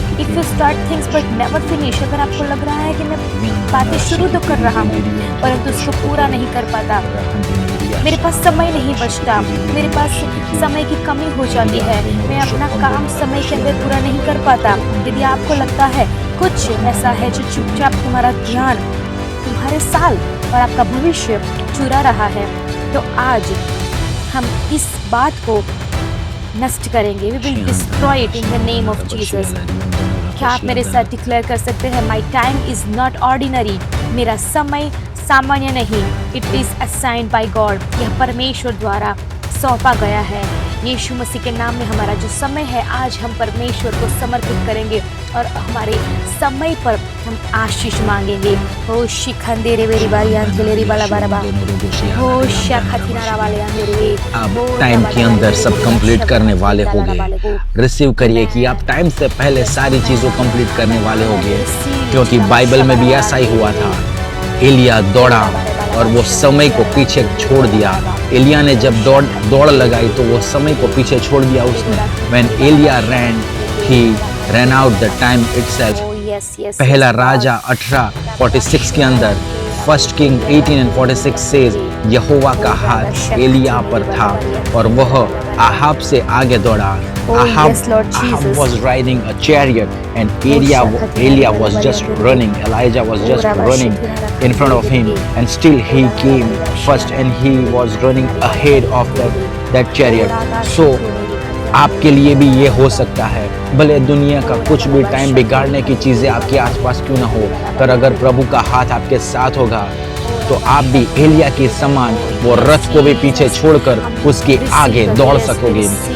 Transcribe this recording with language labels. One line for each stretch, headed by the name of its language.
English: if you start things but never finish,
Hindi: अगर आपको लग रहा है कि मैं बातें शुरू तो कर रहा हूँ परंतु उसको पूरा नहीं कर पाता, मेरे पास समय नहीं बचता, मेरे पास समय की कमी हो जाती है, मैं अपना काम समय के अंदर पूरा नहीं कर पाता, यदि आपको लगता है कुछ ऐसा है जो चुपचाप तुम्हारा ध्यान, तुम्हारे साल और आपका भविष्य चुरा रहा है, तो आज हम इस बात को नष्ट करेंगे।
English: We will destroy it in the name of Jesus.
Hindi: क्या आप मेरे साथ डिक्लेयर कर सकते हैं,
English: my time is not ordinary,
Hindi: मेरा समय सामान्य नहीं,
English: it is assigned by God,
Hindi: यह परमेश्वर द्वारा सौंपा गया है। यीशु मसीह के नाम में हमारा जो समय है, आज हम परमेश्वर को समर्पित करेंगे और हमारे समय पर हम आशीष मांगेंगे। हो शिखंदे रे वेरी बारी अंजले रे बाला बारा बा, हो शखतिनारा वाले अंजले। आप टाइम के अंदर सब कंप्लीट करने वाले होंगे। रिसीव करिए कि आप टाइम से पहले सारी चीज़ों कंप्लीट करने वाले होंगे, क्योंकि बाइबल में भी ऐसा ही हुआ था। एलिया दौड़ा और वो समय को पीछे छोड़ दिया। एलिया ने जब दौड़ लगाई तो वो समय को पीछे छोड़ दिया उसने।
English: When Elia ran, he ran out the time itself.
Hindi: पहला राजा 18:46 के अंदर, फर्स्ट किंग 18:46 says, यहोवा का हाथ एलिया पर था और वह आहाब से आगे दौड़ा।
English: Ahab was riding a chariot and Elia was just running. Elijah was just running in front of him, and still he came first and he was running ahead of that chariot.
Hindi: So आपके लिए भी ये हो सकता है, भले दुनिया का कुछ भी टाइम बिगाड़ने की चीज़ें आपके आसपास क्यों ना हो, पर अगर प्रभु का हाथ आपके साथ होगा तो आप भी एलिया के समान वो रथ को भी पीछे छोड़कर उसके आगे दौड़ सकोगे।